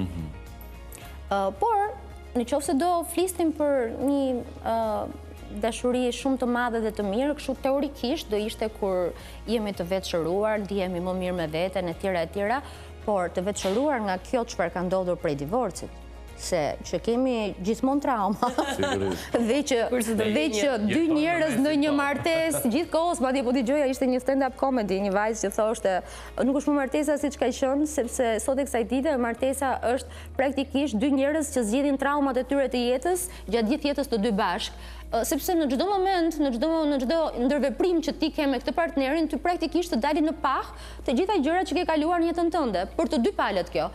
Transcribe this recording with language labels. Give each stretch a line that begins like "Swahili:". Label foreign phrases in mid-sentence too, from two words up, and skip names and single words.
Albanian: Por në qoftë se do flisnim për një dashuri shumë të madhe dhe të mirë, kështu teorikisht do ishte kur jemi të vetë shëruar, ndihemi më mirë me veten e tjera, por të vetë shëruar nga kjo çfarë ka ndodhur prej divorcit. Se që kemi gjithmonë trauma dhe që dy njerëz në një martesë gjithkohës, madje po dëgjoja ishte një
English: stand-up comedy,
Albanian: një vajzë që thoshte nuk është më martesa siç ka qenë, sepse sot e kësaj dite martesa është praktikisht dy njerëz që zgjidhin traumat e tyre të jetës gjatë gjithë jetës të dy bashkë. Sepse në çdo moment, në çdo ndërveprim që ti ke me këtë partnerin, ty praktikisht të dalin në pah të gjitha gjërat që ke kaluar në jetën tënde, për të dy palët kjo.